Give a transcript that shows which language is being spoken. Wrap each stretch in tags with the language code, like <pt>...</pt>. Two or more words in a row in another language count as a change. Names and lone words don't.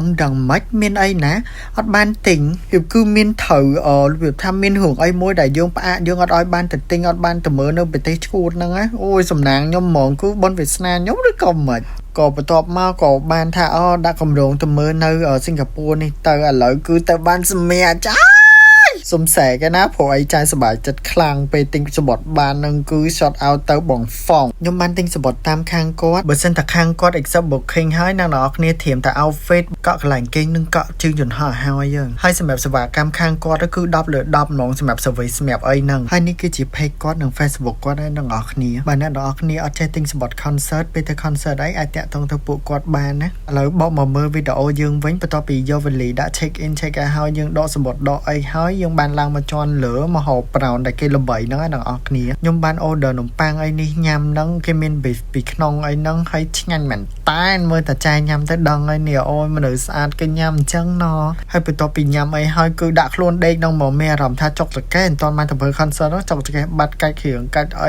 <km>ដឹងមិនមានអីណាអត់បានទិញគឺមានត្រូវវាថាមានរឿងអីមួយដែលយើងផ្អាកយើងអត់ឲ្យបានទៅទិញអត់បានទៅមើលនៅប្រទេសឈួតហ្នឹងណាអូយសំណាងខ្ញុំហ្មងគឺបនវាសនាខ្ញុំឬក៏មិនក៏បន្ទាប់មកក៏បានថាដាក់កម្រងទៅមើលនៅសិង្ហបុរីនេះទៅឥឡូវគឺទៅបានសម្រាប់ចាសុំសែកណាព្រោះអីចាយសប្បាយចិត្តខ្លាំងពេលទិញសបត់បាននឹងគឺ shot out ទៅបងហ្វងខ្ញុំបានទិញសបត់តាមខាងគាត់បើសិនតែខាងគាត់</km> <en>accept booking</en> <km>ហើយអ្នកនរគ្នាធៀមតែ outfit កក់កន្លែងគេងនឹងកក់ជើងយន្តហោះហើយយើងហើយសម្រាប់សេ វាកម្មខាងគាត់គឺ10លើ10ហ្មងសម្រាប់ service សម្រាប់អីហ្នឹងហើយនេះគឺជា page គាត់និង Facebook គាត់ហើយអ្នកនរគ្នាបើអ្នកនរគ្នាអត់ចេះទិញសបត់ concert ពេលទៅ concert អីអាចតាក់ទងទៅពួកគាត់បានណាឥឡូវបកមកមើលវីដេអូយើងវិញបន្ទាប់ពីយកវេលាដាក់</km> <en>check in check out</en> <km>ហើយយើងដកសបត់ដកអីហើយយើងបានឡើងមកជាន់លើមហោប្រោនដែលគេល្បីហ្នឹងឯងអ្នកនរគ្នាខ្ញុំបាន order នំប៉័ងអីនេះញ៉ាំហ្នឹងគេមាន beef ពីក្នុងអីហ្នឹងហើយឆ្ងាញ់មែនតែនមើលតែចាយញ៉ាំទៅដឹងហើយនេះអូយមនុស្សស្អាតគេញ៉ាំអញ្ចឹង ណហើយបន្ទាប់ពីញ៉ាំអីហើយគឺដាក់ខ្លួនដេកហ្នឹងមកមានអារម្មណ៍ថាចុកចកែមិនតាន់បានទៅមើល concert ហ្នឹងចុកចកែបាត់កាច់គ្រឿងកាច់អី</km>